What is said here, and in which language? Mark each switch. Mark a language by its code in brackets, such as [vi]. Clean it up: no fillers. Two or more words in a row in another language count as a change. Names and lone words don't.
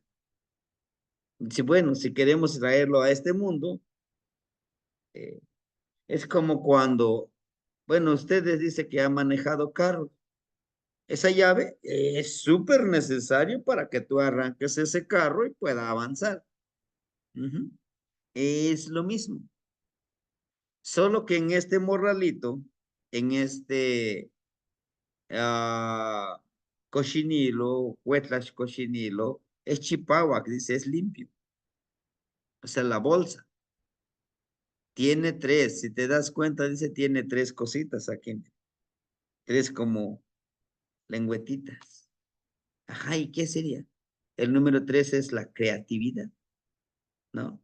[es] Si, bueno, si queremos traerlo a este mundo, eh, es como cuando, bueno, ustedes dicen que ha manejado carro. Esa llave es súper necesario para que tú arranques ese carro y pueda avanzar. Ujú. Es lo mismo. Solo que en este morralito, en este cochinilo, [nah] huetlash cochinilo, [es] es chipawak, dice, es limpio. O sea, la bolsa tiene tres, si te das cuenta, dice, tiene tres cositas aquí, tres como lengüetitas. Ajá, ¿y qué sería? El número tres es la creatividad, ¿no?